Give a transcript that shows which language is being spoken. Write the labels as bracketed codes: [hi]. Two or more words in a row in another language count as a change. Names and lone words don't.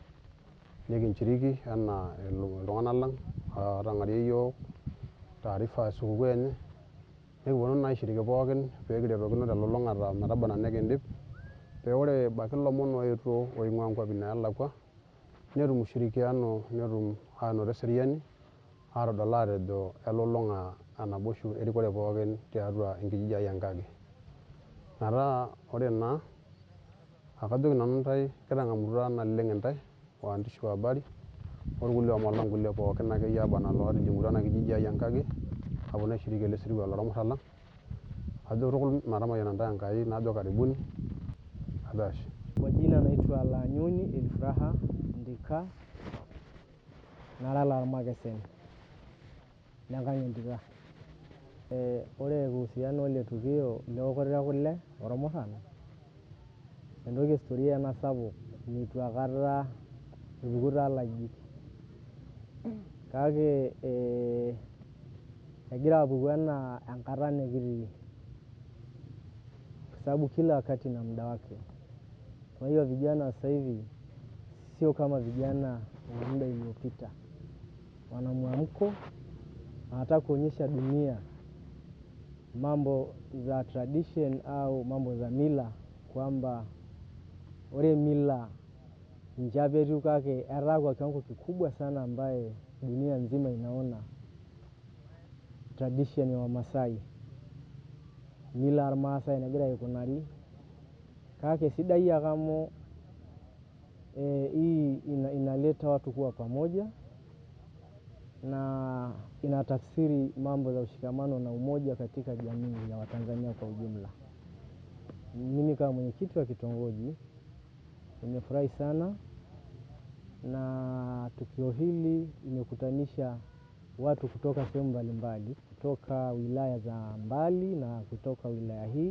[mas] nekinchiriki enaa iltung'anak lang' ootang'arie yiok taarifa esupukuu enye nekiponu naa aishiriki pookin peekiretokino telulung'ata metaba enaa nekindip pee ore ebaiki ilomon oetuo oing'ua nkuapi naalakua netum ushirikiano netum aanoto eseriani aatodol aatejo elulung'a enaboishu erikore pookin tiatua enkijiji ai Enkage. Metaa ore naa akajoki nanu ntae kitang'amutua naleng' intae [sw] waandishi wa habari [mas] orkulie omon lang' kulie pookin akeyie aaba enaa lootijing'utua ena kijiji ai Enkage aponu aishiriki ele sirua lormurran lang'. Ajo tukul metamayiana ntae Enkai najo karibuni, ashe ashe. [sw] Kwa jina naitwa Lanyuni Elfuraha Ndika, [mas] nara lormakesen lenkang' entita. Ore kuhusiana ele tukio leokoto ekule ormurran entoki historia ena sapuk nitu aikata epuku toolajijik kake egira apuku enaa enkata nekitii [sw] kwa sababu kila wakati na muda wake. Kwa hiyo vijana sasa hivi sio kama vijana wa muda uliopita. Wana mwamko, wanataka kuonyesha dunia mambo za tradition au mambo za mila [mas] kwamba ore mila ninche apa etiu kake etaa [sw] kwa kiwango kikubwa sana ambaye dunia nzima inaona tradition ya Wamasai. [mas] Mila ormaasai enegira aikunari kake sidai ake amu [sw] hii inaleta watu kuwa pamoja na inatafsiri mambo za ushikamano na umoja katika jamii ya Watanzania kwa ujumla. Mimi kama mwenyekiti wa kitongoji nimefurahi sana na tukio hili limekutanisha watu kutoka sehemu mbalimbali, kutoka wilaya za mbali na kutoka wilaya hii.